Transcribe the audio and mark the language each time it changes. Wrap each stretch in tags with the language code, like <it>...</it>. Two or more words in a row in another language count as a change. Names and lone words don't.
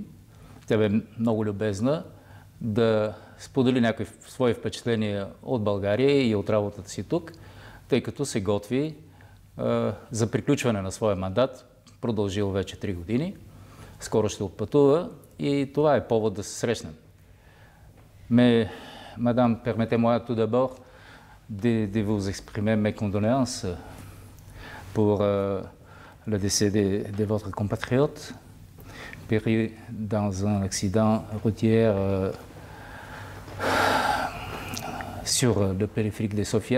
<bg>Тя бе много любезна да сподели някои свои впечатления от България и от работата си тук, тъй като се готви за приключване на своя мандат, продължил вече 3 години. Скоро ще отпътува и това е повод да се срещнем.</bg> <fr>Mais, madame, permettez-moi tout d'abord de vous exprimer mes condoléances pour le décès de votre compatriote, péri dans un accident routier sur le périphérique de Sofia.</fr>